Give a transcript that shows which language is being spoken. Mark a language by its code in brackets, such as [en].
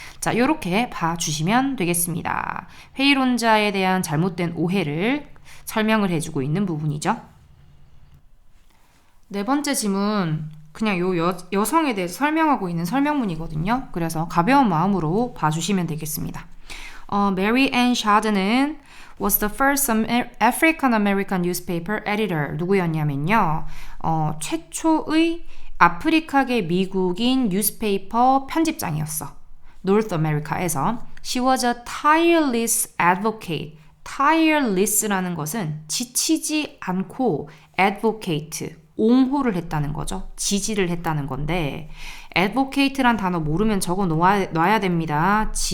[ko] 자, 요렇게 봐주시면 되겠습니다. 회의론자에 대한 잘못된 오해를 설명을 해주고 있는 부분이죠. 네 번째 지문, 그냥 여성에 대해서 설명하고 있는 설명문이거든요. 그래서 가벼운 마음으로 봐주시면 되겠습니다. [en] Mary Ann Shad는 was the first African American newspaper editor. [ko] 누구였냐면요. 최초의 아프리카계 미국인 뉴스페이퍼 편집장이었어. [en] North America에서. She was a tireless advocate. [ko] tireless라는 것은 지치지 않고 advocate, 옹호를 했다는 거죠. 지지를 했다는 건데 advocate란 단어 모르면 적어 놔야 됩니다.